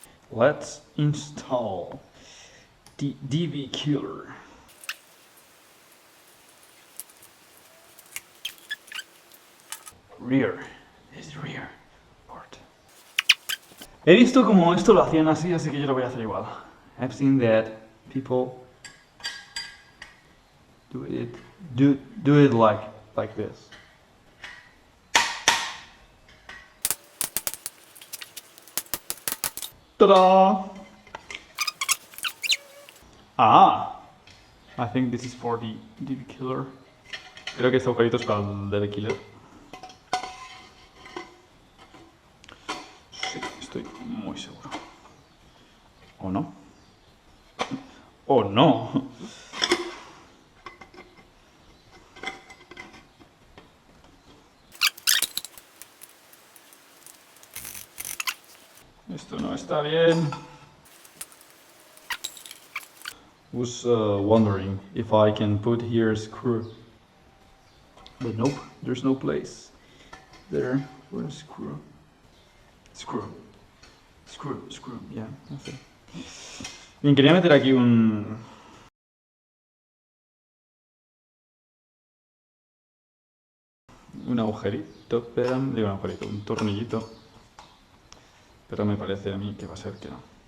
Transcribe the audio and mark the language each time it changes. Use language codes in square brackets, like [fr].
[en] Let's install the DB Killer. Rear. This is rear port. [es] He visto como esto lo hacían así, así que yo lo voy a hacer igual. [en] I've seen that people do it like this. Ta-da! Ah! I think this is for the DB Killer. [es] Creo que este agujerito es para el DB Killer. Sí, estoy muy seguro. ¿O no? ¡Oh no! Esto no está bien. [en] Was wondering if I can put here a screw. But nope, there's no place there for a screw. Screw, yeah, [es] no sé. Bien, quería meter aquí un agujerito, pero digo un agujerito, un tornillito. Pero me parece a mí que va a ser que no.